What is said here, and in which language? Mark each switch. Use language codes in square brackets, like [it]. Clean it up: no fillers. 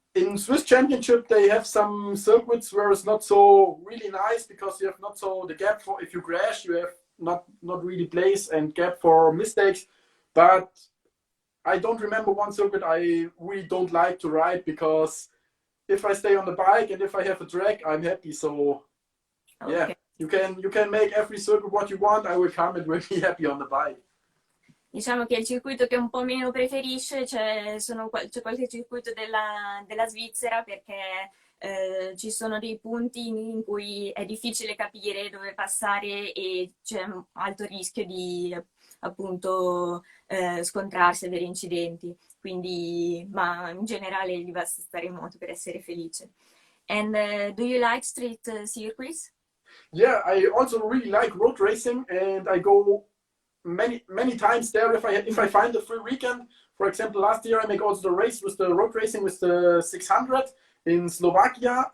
[en] In Swiss Championship, they have some circuits where it's not so really nice because you have not so the gap for if you crash, you have not really place and gap for mistakes. But I don't remember one circuit I really don't like to ride because if I stay on the bike and if I have a track, I'm happy. So yeah, Okay. you can make every circuit what you want. I will come and will be happy on the bike. [it] Diciamo che il circuito che un po' meno preferisce, c'è qualche circuito della Svizzera perché ci sono dei punti in cui è difficile capire dove passare e c'è un alto rischio di appunto scontrarsi, avere incidenti. Quindi, ma in generale gli basta stare in moto per essere felice. [en] And do you like street circuits? Yeah, I also really like road racing and I go many times there if I find a free weekend. For example, last year I make also the race with the road racing with the 600 in Slovakia.